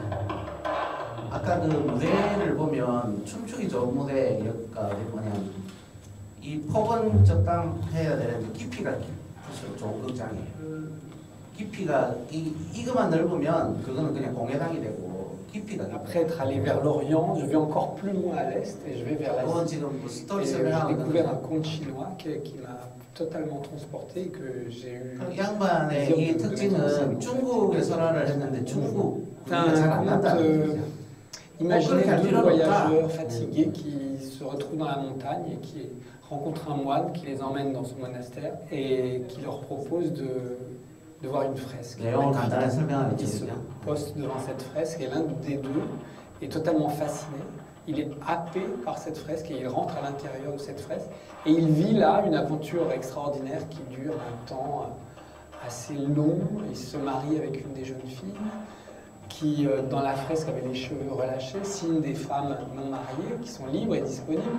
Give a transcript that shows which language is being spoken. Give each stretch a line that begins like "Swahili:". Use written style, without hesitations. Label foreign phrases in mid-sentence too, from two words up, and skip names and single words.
Korean: 아까 그 무대를 보면 춤추기 좋은 무대가 뭐냐면 이 폭은 적당해야 되는데 깊이가 좋은 극장이에요. 깊이가 이거만 넓으면 그거는 그냥 공회당이 되고 깊이가
French: Après être allé vers l'Orient, je vais encore plus loin à l'Est et je vais vers
Korean: 그건
French: l'Asie.
Korean: 지금 뭐 스토리
French: Et j'ai
Korean: 설명하고
French: découvert un conte chinois qui m'a totalement transporté et que j'ai eu.
Korean: 이 양반의 이 특징은 중국에 설화를 했는데 중국
French: C'est un
Korean: 잘안
French: conte.
Korean: 난다는 거죠.
French: Imaginez deux voyageurs fatigués qui se retrouvent dans la montagne et qui rencontrent un moine qui les emmène dans son monastère et qui leur propose de voir une fresque.
Korean: 내용을 간단히 설명하면
French: Ils se
Korean: 되겠죠.
French: postent devant cette fresque et l'un des deux est totalement fasciné. Il est happé par cette fresque et il rentre à l'intérieur de cette fresque et il vit là une aventure extraordinaire qui dure un temps assez long. Il se marie avec une des jeunes filles qui, dans la fresque, avait les cheveux relâchés, signe des femmes non mariées qui sont libres et disponibles.